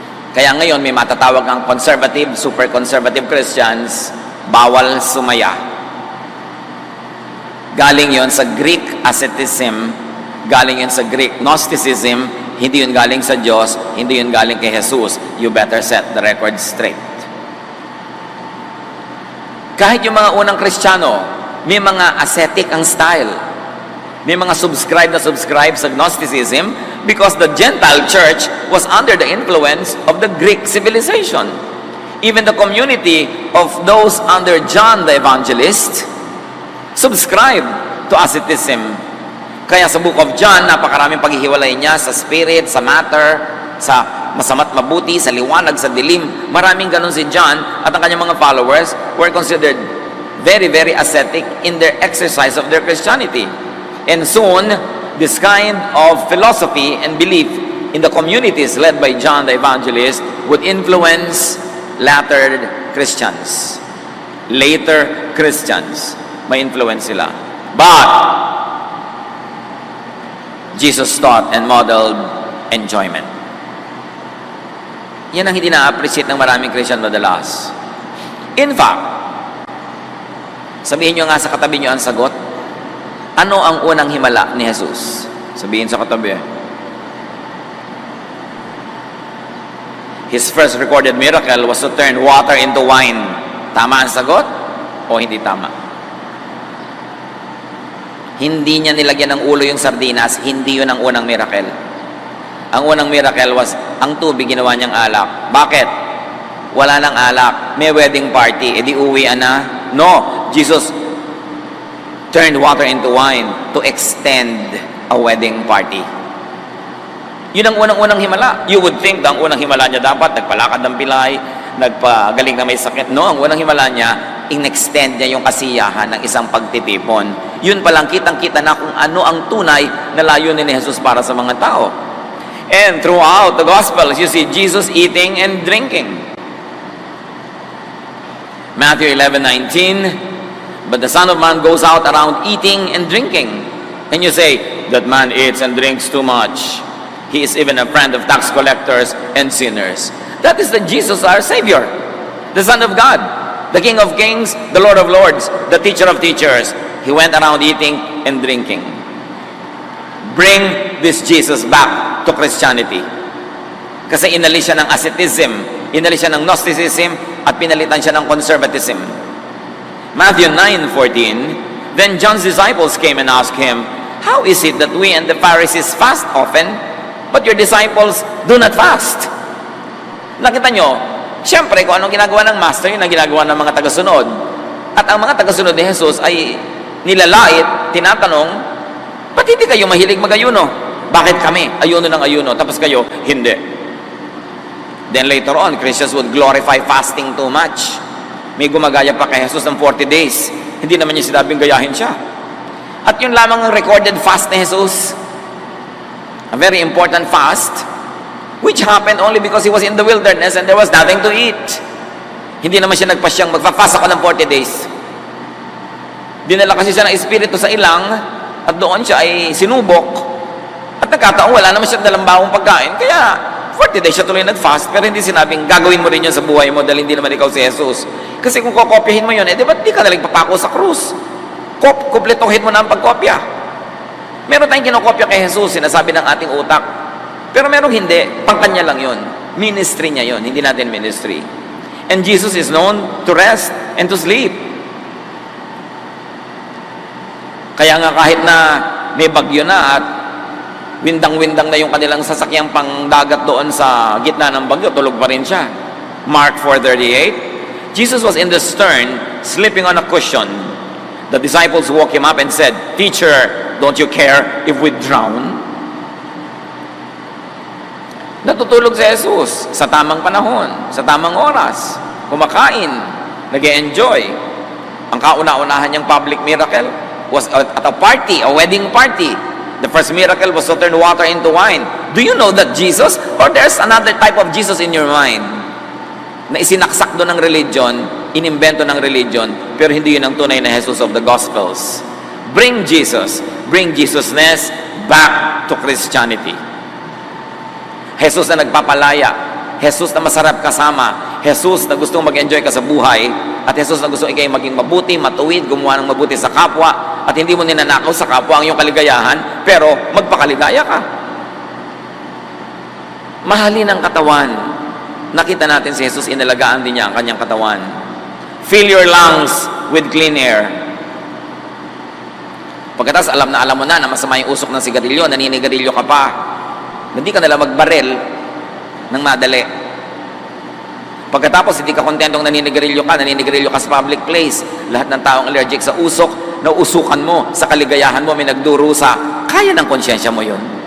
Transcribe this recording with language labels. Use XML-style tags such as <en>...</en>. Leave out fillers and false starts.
<tl>Kaya ngayon may matatawag ang conservative, super conservative Christians, bawal sumaya. Galing yon sa Greek asceticism, galing yon sa Greek Gnosticism, hindi yun galing sa Diyos, hindi yun galing kay Jesus.</tl> <en>You better set the record straight.</en> <tl>Kahit yung mga unang Kristiyano, may mga ascetic ang style. May mga subscribe sa Gnosticism</tl> <en>because the Gentile church was under the influence of the Greek civilization. Even the community of those under John the Evangelist subscribe to asceticism.</en> <tl>Kaya sa Book of John, napakaraming paghihiwalay niya sa spirit, sa matter, sa masama't mabuti, sa liwanag, sa dilim. Maraming ganun si John at ang kanyang mga followers</tl> <en>were considered very, very ascetic in their exercise of their Christianity. And soon, this kind of philosophy and belief in the communities led by John the Evangelist would influence later Christians. Later Christians,</en> <tl>may influence sila.</tl> <en>But Jesus taught and modeled enjoyment.</en> <tl>Yan ang hindi na-appreciate ng maraming Christian madalas. In fact, sabihin nyo nga sa katabi nyo ang sagot, ano ang unang himala ni Jesus? Sabihin sa katabi.</tl> <en>His first recorded miracle was to turn water into wine.</en> <tl>Tama ang sagot o hindi tama? Hindi niya nilagyan ng ulo yung sardinas, hindi yun ang unang miracle. Ang unang miracle was, ang tubig ginawa niyang alak. Bakit? Wala nang alak. May wedding party. Di uwian na? No.</tl> <en>Jesus turned water into wine to extend a wedding party.</en> <tl>Yun ang unang-unang himala.</tl> <en>You would think</en> <tl>na ang unang himala niya dapat nagpalakad ng pilay, nagpagaling na may sakit. No, ang unang himala niya, in-extend niya yung kasiyahan ng isang pagtitipon. yun palang kitang-kita na kung ano ang tunay na layunin ni Jesus para sa mga tao.</tl> <en>And throughout the Gospels, you see Jesus eating and drinking. Matthew 11:19, but the Son of Man goes out around eating and drinking. And you say, that man eats and drinks too much. He is even a friend of tax collectors and sinners. That is the Jesus, our Savior, the Son of God, the King of Kings, the Lord of Lords, the Teacher of Teachers. He went around eating and drinking. Bring this Jesus back to Christianity.</en> <tl>Kasi inalis siya ng asceticism, inalis siya ng Gnosticism, at pinalitan siya ng conservatism.</tl> <en>Matthew 9:14, then John's disciples came and asked him, how is it that we and the Pharisees fast often, but your disciples do not fast?</en> <tl>Nakita nyo, siyempre kung anong ginagawa ng Master, yun ang ginagawa ng mga tagasunod. At ang mga tagasunod ni Jesus ay nilalait, tinatanong, ba't hindi kayo mahilig mag-ayuno? Bakit kami? Ayuno ng ayuno, tapos kayo, hindi.</tl> <en>Then later on, Christians would glorify fasting too much.</en> <tl>May gumagaya pa kay Jesus ng 40 days. Hindi naman niya sinabing gayahin siya. At yun lamang ang recorded fast ni Jesus.</tl> <en>A very important fast, which happened only because he was in the wilderness and there was nothing to eat.</en> <tl>Hindi naman siya nagpasyang magpa-fast ako ng 40 days. Dinala kasi siya ng Espiritu sa ilang at doon siya ay sinubok. At nagkataon, wala naman siya dalang bawang pagkain. Kaya 40 days siya tuloy nag-fast, pero hindi sinabing gagawin mo rin yun sa buhay mo dahil hindi naman ikaw si Jesus. Kasi kung kokopyahin mo yun, di ba't di ka nalang papako sa krus? Kumpletuhin mo na ang pagkopya. Meron tayong kinokopya kay Jesus, sinasabi ng ating utak. Pero meron hindi, pangkanya lang yun. Ministry niya yun, hindi natin ministry.</tl> <en>And Jesus is known to rest and to sleep.</en> <tl>Kaya nga kahit na may bagyo na at windang-windang na yung kanilang sasakyang pangdagat doon sa gitna ng bagyo, tulog pa rin siya.</tl> <en>Mark 4:38, Jesus was in the stern, sleeping on a cushion. The disciples woke him up and said, Teacher, don't you care if we drown?</en> <tl>Natutulog si Jesus sa tamang panahon, sa tamang oras, kumakain, nag-e-enjoy. Ang kauna-unahan niyang public miracle</tl> <en>was at a party, a wedding party. The first miracle was to turn water into wine. Do you know that Jesus, or there's another type of Jesus in your mind,</en> <tl>na isinaksak doon ng religion, inimbento ng religion, pero hindi yun ang tunay na Jesus of the Gospels.</tl> <en>Bring Jesusness back to Christianity.</en> <tl>Jesus na nagpapalaya, Jesus na masarap kasama, Jesus na gustong mag-enjoy ka sa buhay, at Jesus na gusto ikay maging mabuti, matuwid, gumawa ng mabuti sa kapwa, at hindi mo ninanakaw sa kapwa ang iyong kaligayahan, pero magpakaligaya ka. Mahalin ang katawan. Nakita natin si Jesus, inalagaan din niya ang kanyang katawan.</tl> <en>Fill your lungs with clean air.</en> <tl>Pagkatapos alam mo na masama yung usok ng sigarilyo, naninigarilyo ka pa, hindi ka nalang magbaril ng madali. Pagkatapos hindi ka kontentong naninigarilyo ka sa public place, lahat ng taong allergic sa usok, nausukan mo, sa kaligayahan mo, may nagdurusa, kaya ng konsyensya mo yun.</tl>